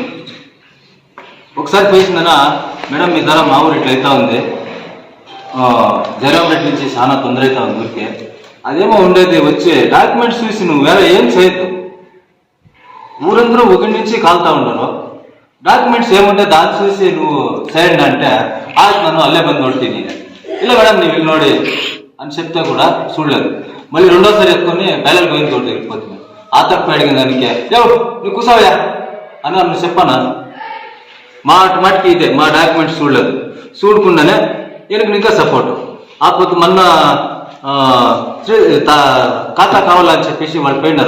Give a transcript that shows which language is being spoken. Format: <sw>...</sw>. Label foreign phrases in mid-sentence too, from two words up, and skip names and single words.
<te>ఒకసారి పోయిందనా, మేడం మీ ధర మా ఊరు ఇట్లా అవుతా ఉంది, జయరాం రెడ్డి నుంచి చాలా తొందర అవుతా ఉంది ఊరికే, అదేమో ఉండేది వచ్చి డాక్యుమెంట్స్ చూసి నువ్వు వేరే ఏం చేయొద్దు, ఊరందరూ ఒకటి నుంచి కాలుతా ఉండరు, డాక్యుమెంట్స్ ఏముంటే దాన్ని చూసి నువ్వు చేయండి అంటే ఆಯ್ತು</te> <kn>ನಾನು ಅಲ್ಲೇ ಬಂದು ನೋಡ್ತೀನಿ, ಇಲ್ಲ ಮೇಡಮ್ ನೀವು ಇಲ್ಲಿ ನೋಡಿ</kn> <te>అని చెప్తే కూడా చూడలేదు. మళ్ళీ రెండోసారి ఎత్తుకొని బయలు గోవింద్ గౌడ్ దగ్గరికి పోతుంది. ఆ తప్పు అడిగిన దానికి నువ్వు కూసావయా అని నువ్వు చెప్పానా, మాటికి ఇదే మా డాక్యుమెంట్స్ చూడలేదు, చూడకుండానే ఈయనకు ఇంకా సపోర్టు. ఆ పొద్దు మొన్న ఖాతా కావాలని చెప్పేసి వాళ్ళు పోయినారు.</te>